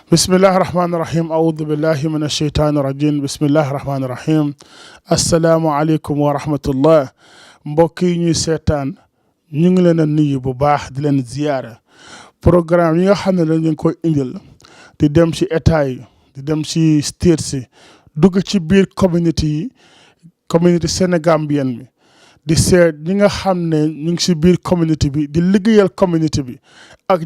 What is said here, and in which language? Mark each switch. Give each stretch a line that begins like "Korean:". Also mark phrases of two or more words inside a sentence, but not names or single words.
Arabic: بسم الله الرحمن الرحيم أعوذ بالله من الشيطان الرجيم. بسم الله الرحمن الرحيم. السلام عليكم ورحمة الله.
Wolof: Mbokk yi ñuy seetaan ñu ngi leen a nuyu bu baax di leen ziyaara. Programme yi nga xam ne dañ leen koy indil di dem ci état yi di dem ci state si dugg ci biir community sénégambienne bi di seet ñi nga xam ne ñu ngi ci biir community bi di liggéeyal community bi ak